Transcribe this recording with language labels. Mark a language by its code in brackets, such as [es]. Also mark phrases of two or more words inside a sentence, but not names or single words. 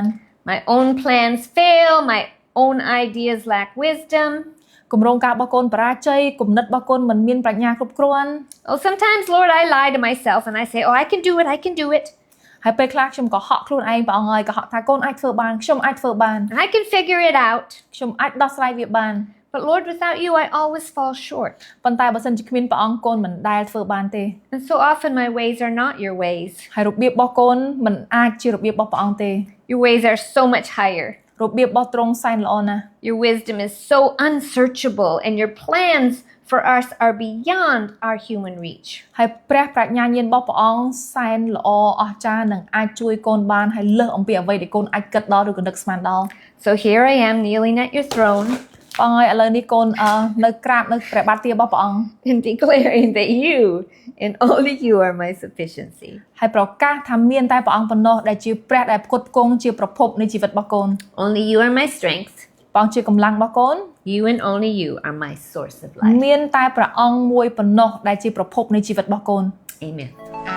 [en] My own plans fail, my own ideas lack wisdom. [km] គម្រោងការរបស់កូនបរាជ័យគំនិតរបស់កូនមិនមានប្រាជ្ញាគ្រប់គ្រាន់ [en] Oh, sometimes, Lord, I lie to myself and I say, oh, I can do it. [km] ហើយពេលខ្លះខ្ញុំក៏ហក់ខ្លួនឯងព្រះអង្គហើយកុហកថាកូនអាចធ្វើបានខ្ញុំអាចធ្វើបាន [en] And I can figure it out. [km] ខ្ញុំអាចដោះស្រាយវាបាន [en] But Lord, without you, I always fall short. [km] ប៉ុន្តែបើសិនជាគ្មានព្រះអង្គកូនមិនដែលធ្វើបានទេ [en] And so often my ways are not your ways. [km] ហើយរបៀបរបស់កូនមិនអាចជារបៀបរបស់ព្រះអង្គទេ [en] Your ways are so much higher. [km] របៀបរបស់ទ្រង់សែនល្អណាស់ [en] Your wisdom is so unsearchable and your plans for us are beyond our human reach. [km] ហើយព្រះប្រាជ្ញាញាណរបស់ព្រះអង្គសែនល្អអស្ចារ្យនឹងអាចជួយកូនបានហើយលើសអំពីអ្វីដែលកូនអាចគិតដល់ឬក៏នឹកស្មានដល់ [en] So here I am kneeling at your throne. [km] បងហើយឥឡូវនេះកូននៅក្រាបនៅព្រះបាទទារបស់ព្រះអង្គ [en] and declaring that you and only you are my sufficiency. [km] ហើយប្រកាសថាមានតែព្រះអង្គប៉ុណ្ណោះដែលជាព្រះដែលផ្គត់ផ្គង់ជាប្រភពនៃជីវិតរបស់កូន [en] Only you are my strength. [km] ព្រះអង្គជាកម្លាំងរបស់កូន [en] You and only you are my source of life. [km] មានតែព្រះអង្គមួយប៉ុណ្ណោះដែលជាប្រភពនៃជីវិតរបស់កូន [en] Amen.